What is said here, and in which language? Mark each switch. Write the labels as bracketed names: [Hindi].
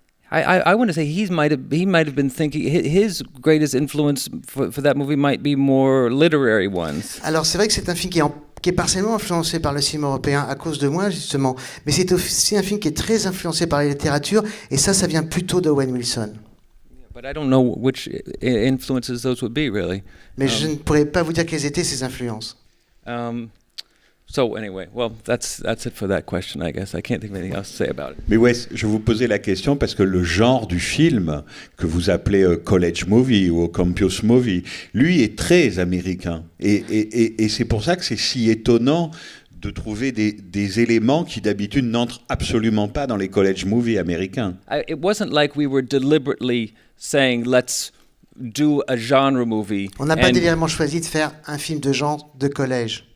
[English] I want to say he might have been thinking his greatest influence for that movie might be more literary ones. [French] Alors c'est vrai que c'est un film qui est partiellement influencé par le cinéma européen à cause de moi justement, mais c'est aussi un film qui est très influencé par la littérature et ça vient plutôt d'Owen Wilson. [English] But I don't know which influences those would be, really. [French] Mais je ne pourrais pas vous dire quelles étaient ces influences. [English] So anyway, well, that's it for that question, I guess. I can't think of anything else to say about it. [French] Mais ouais, je vous posais la question parce que le genre du film que vous appelez college movie ou campus movie, lui est très américain. Et c'est pour ça que c'est si étonnant de trouver des éléments qui d'habitude n'entrent absolument pas dans les college movies américains. [English] It wasn't like we were deliberately saying let's do a genre movie. [French] On n'a pas délibérément choisi de faire un film de genre de collège.